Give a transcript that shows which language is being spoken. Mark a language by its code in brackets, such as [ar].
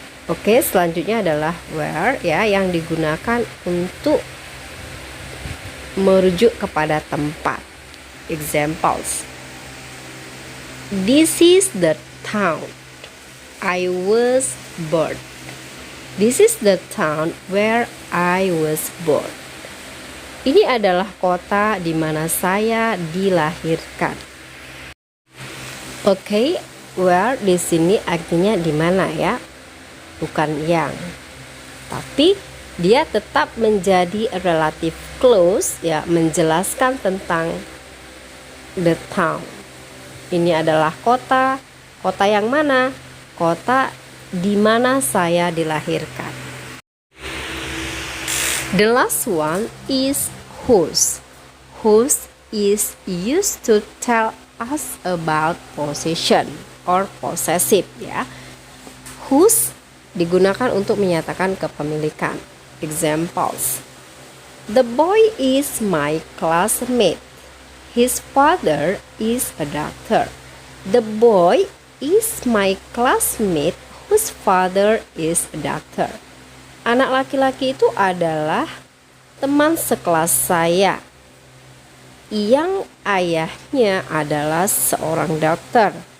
[id] Oke, selanjutnya adalah where ya yang digunakan untuk merujuk kepada tempat. Examples. [en] This is the town I was born. This is the town where I was born. [id] Ini adalah kota di mana saya dilahirkan. Oke, where di sini artinya di mana ya? Bukan yang. Tapi dia tetap menjadi relative clause ya, menjelaskan tentang the town. Ini adalah kota. Kota yang mana? Kota di mana saya dilahirkan. [en] The last one is whose. Whose is used to tell us about possession or possessive ya. [id] Whose digunakan untuk menyatakan kepemilikan. [en] Examples. The boy is my classmate. His father is a doctor. The boy is my classmate whose father is a doctor. [id] Anak laki-laki itu adalah teman sekelas saya yang ayahnya adalah seorang dokter.